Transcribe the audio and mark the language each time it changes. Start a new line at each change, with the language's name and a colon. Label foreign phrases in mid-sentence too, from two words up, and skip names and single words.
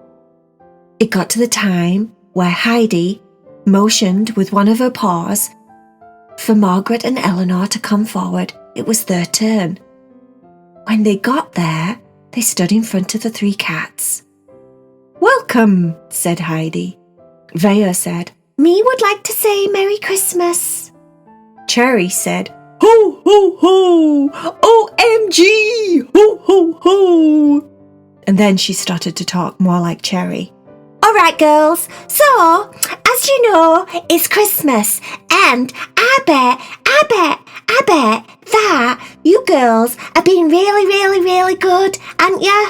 English: It got to the time where Heidi motioned with one of her paws for Margaret and Eleanor to come forward. It was their turn. When they got there, they stood in front of the three cats. "Welcome," said Heidi. Vaya said, "Me would like to say Merry Christmas." Cherry said, "Ho, ho, ho! OMG! Ho, ho, ho!" And then she started to talk more like Cherry. "All right, girls. So, as you know, it's Christmas, and I bet that you girls are being really, really, really good, aren't ya?"